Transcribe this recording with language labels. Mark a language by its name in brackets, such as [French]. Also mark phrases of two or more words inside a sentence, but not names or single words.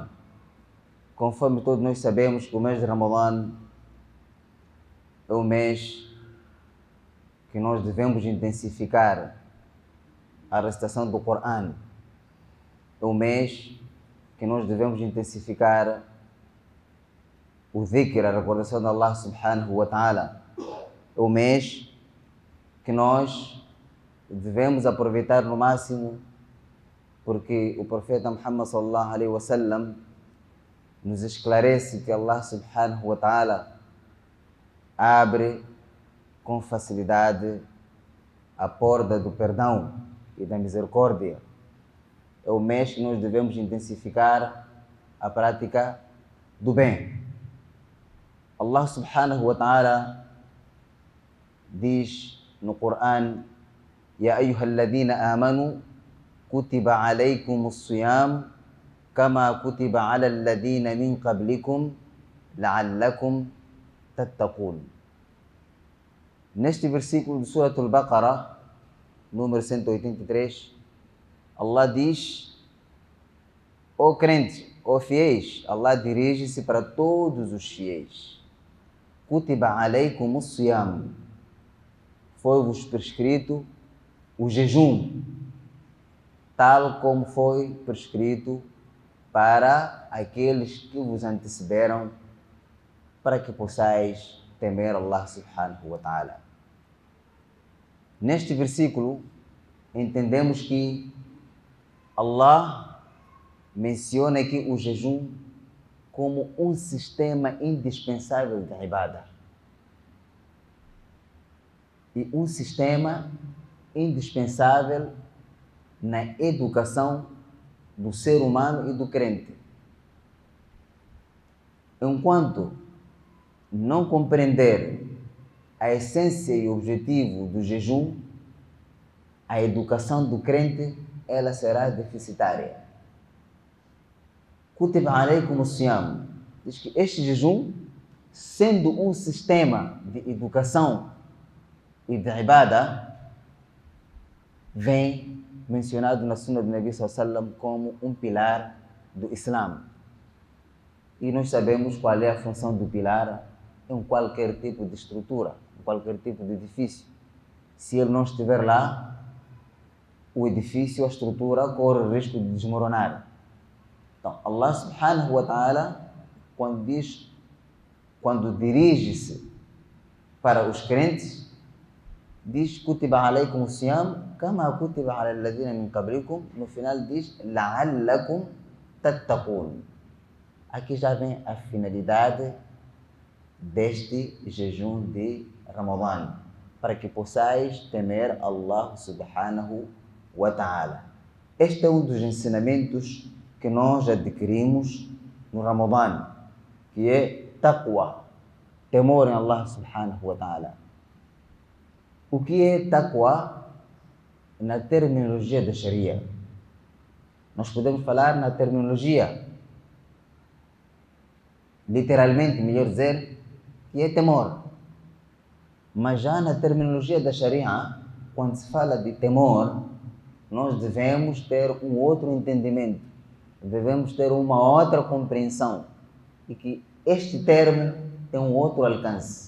[Portuguese] Conforme todos nós sabemos que o mês de Ramadã é o mês que nós devemos intensificar a recitação do Coran. É o mês que nós devemos intensificar o dhikr, a recordação de Allah [Arabic] subhanahu wa ta'ala. [Portuguese] É o mês que nós devemos aproveitar no máximo, porque o profeta Muhammad [Arabic] sallallahu alaihi wasallam [Portuguese] nos esclarece que Allah [Arabic] subhanahu wa ta'ala [Portuguese] abre com facilidade a porta do perdão e da misericórdia. É o mês que nós devemos intensificar a prática do bem. Allah [Arabic] subhanahu wa ta'ala [Portuguese] diz no Coran: [Arabic] يا أيها الذين آمنوا كتب عليكم الصيام كما كتب على الذين من قبلكم لعلكم تتقون. [Portuguese] Neste versículo de Surah Al-Baqarah, número 183, Allah diz: ó crentes, ó fiéis, Allah dirige-se para todos os fiéis. [Arabic] كتب عليكم الصيام, [Portuguese] foi-vos prescrito o jejum, tal como foi prescrito para aqueles que vos antecederam, para que possais temer Allah [Arabic] subhanahu wa ta'ala. [Portuguese] Neste versículo, entendemos que Allah menciona aqui o jejum como um sistema indispensável de ibadah e um sistema indispensável na educação do ser humano e do crente. Enquanto não compreender a essência e o objetivo do jejum, a educação do crente ela será deficitária. [Arabic] Kutiba alaykum as-siyam [Portuguese] diz que este jejum, sendo um sistema de educação e de ibadah, vem mencionado na Sunna do Nabi [Arabic] sallallahu alaihi wasallam [Portuguese] como um pilar do Islã. E nós sabemos qual é a função do pilar em qualquer tipo de estrutura, em qualquer tipo de edifício. Se ele não estiver lá, o edifício, a estrutura, corre o risco de desmoronar. Então, [Arabic] الله سبحانه وتعالى, [Portuguese] quando dirige-se para os crentes, diz: [Arabic] كتب عليكم الصيام كما كتب على الذين من قبلكم. [Portuguese] No final diz: [Arabic] لعلكم تتقون. [Portuguese] Aqui já vem a finalidade deste jejum de Ramadã. para que possais temer Allah [Arabic] subhanahu wa ta'ala. [Portuguese] Este é um dos ensinamentos que nós adquirimos no Ramadã, que é taqwa, temor em Allah [Arabic] subhanahu wa ta'ala. [Portuguese] O que é taqwa na terminologia da Sharia? Nós podemos falar na terminologia, literalmente, melhor dizer, que é temor. Mas já na terminologia da Sharia, quando se fala de temor, nós devemos ter um outro entendimento, devemos ter uma outra compreensão, e que este termo tem um outro alcance.